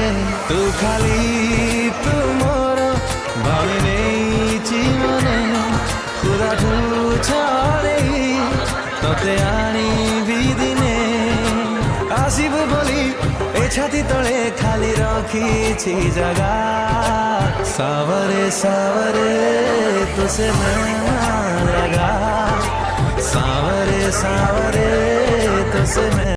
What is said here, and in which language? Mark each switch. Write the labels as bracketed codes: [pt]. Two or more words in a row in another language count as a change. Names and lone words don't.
[or] ତୁ ଖାଲି ତୁ ମୋର ଭାବି ନେଇଛି ମନେ, ପୁରାଠୁ ଛାଡ଼ି ତତେ ଆଣିବି ଦିନେ। ଆସିବୁ ବୋଲି ଏ ଛାତି ତଳେ ଖାଲି ରଖିଛି ଜାଗା। [hi] सावरे सावरे तुझसे मैं लगा, सावरे सावरे तुझसे मैं